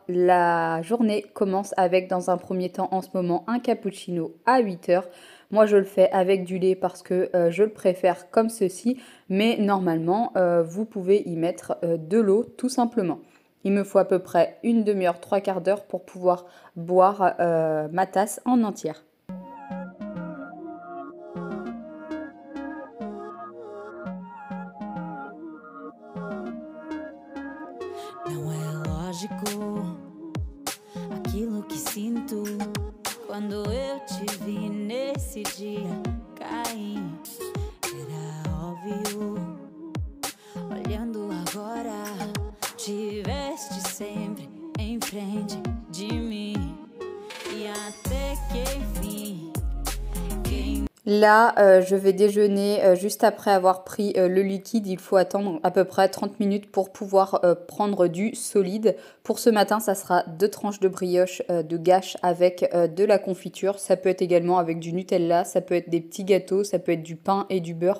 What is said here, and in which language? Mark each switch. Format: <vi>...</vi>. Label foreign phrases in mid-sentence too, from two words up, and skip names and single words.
<fr>La journée commence avec, dans un premier temps, en ce moment, un cappuccino à 8 heures. Moi, je le fais avec du lait parce que je le préfère comme ceci, mais normalement, vous pouvez y mettre de l'eau tout simplement. Il me faut à peu près une demi-heure, trois quarts d'heure pour pouvoir boire ma tasse en entière.</fr> <pt>Não é lógico aquilo que sinto quando eu te vi nesse dia cair. Era óbvio, olhando agora, tiveste sempre em frente de mim e até que enfim.</pt> <fr>Là, je vais déjeuner juste après avoir pris le liquide. Il faut attendre à peu près 30 minutes pour pouvoir prendre du solide. Pour ce matin, ça sera 2 tranches de brioche de gâche avec de la confiture. Ça peut être également avec du Nutella, ça peut être des petits gâteaux, ça peut être du pain et du beurre.</fr>